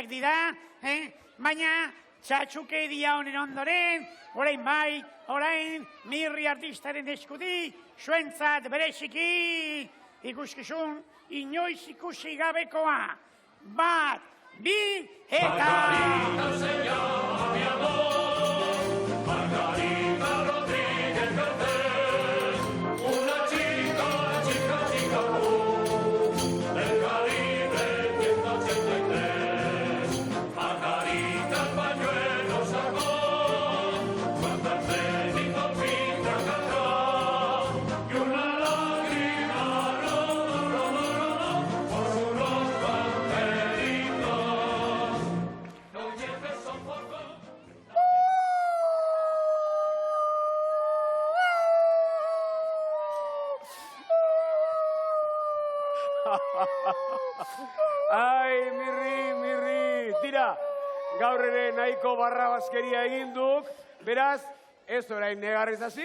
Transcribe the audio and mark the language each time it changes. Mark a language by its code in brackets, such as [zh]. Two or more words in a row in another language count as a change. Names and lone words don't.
[eu] dira, baina txatxukeria honen ondoren, orain mirri artistaren eskutik, zuentzat bereziki, ikuskizun, inoiz ikusi gabekoa. Bat, bi, eta... [es] Margarita, señor, mi amor, Margarita Rodríguez Cortés, una chica, del Caribe 183. Margarita el pañuelo sacó, cuando el Federico pinta cantó, y una lágrima rodó por su rostro angelito. No lleves sofoco. [eu] Ai, mirri, tira, gaur ere nahiko barrabaskeria egin duk, beraz, ez orain negarrez hasi?